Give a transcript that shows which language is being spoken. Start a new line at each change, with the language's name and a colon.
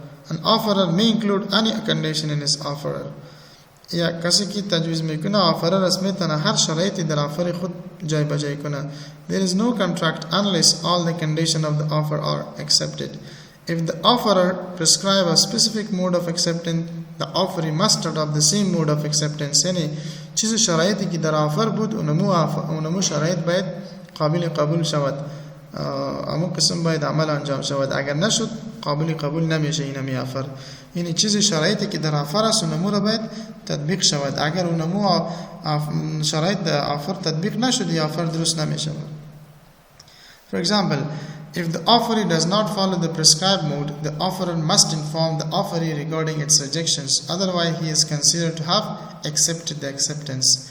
English: An offerer may include any condition in his offer.
Persian: یا کسی که تجویز میکنه آفرر اسمیتنه هر شرایطی در آفر خود جای بجای کنه.
English: There is no contract unless all the conditions of the offer are accepted. If the offerer prescribe a specific mode of acceptance, the offeree must adopt the same mode of acceptance. یعنی
Persian: چیز شرایطی که در آفر بود اونمو شرایط باید قابل قبول شود، امو قسم باید عمل انجام شود، اگر نشد قابل قبول نمیشه اینمی آفر. یعنی چیز شرایطی که در آفر است اونمو را باید تطبیق شود، اگر اونمو شرایط آفر تطبیق نشد یا آفر درست نمیشه.
English: For example, if the offeree does not follow the prescribed mode, the offerer must inform the offeree regarding its rejections, otherwise he is considered to have accepted the acceptance.